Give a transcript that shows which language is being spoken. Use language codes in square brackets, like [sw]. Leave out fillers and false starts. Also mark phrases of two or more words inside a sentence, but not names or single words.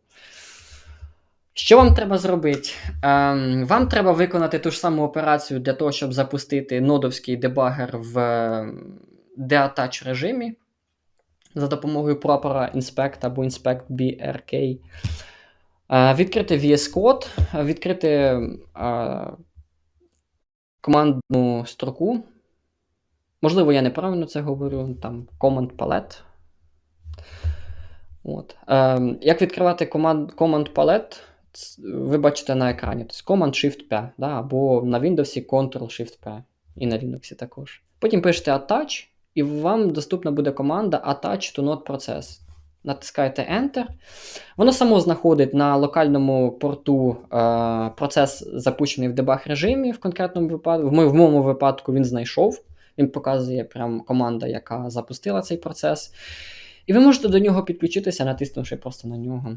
[uk] Що вам треба зробити? Вам треба виконати ту ж саму операцію для того, щоб запустити нодовський дебагер в deattach режимі за допомогою прапора inspect або [en] inspect brk. [uk] Відкрити VS Code, відкрити командну строку. Можливо, я неправильно це говорю, там [en] command palette. [uk] От. Як відкривати [en] command palette, [uk] ви бачите на екрані. Тобто Command-Shift-P, да, або на Windows Ctrl-Shift-P, і на Linux також. Потім пишете attach, і вам доступна буде команда [en] attach to node process. [uk] Натискаєте Enter. Воно само знаходить на локальному порту процес, запущений в дебаг режимі в конкретному випадку. В моєму випадку він знайшов. Він показує прям команда, яка запустила цей процес. І ви можете до нього підключитися, натиснувши просто на нього.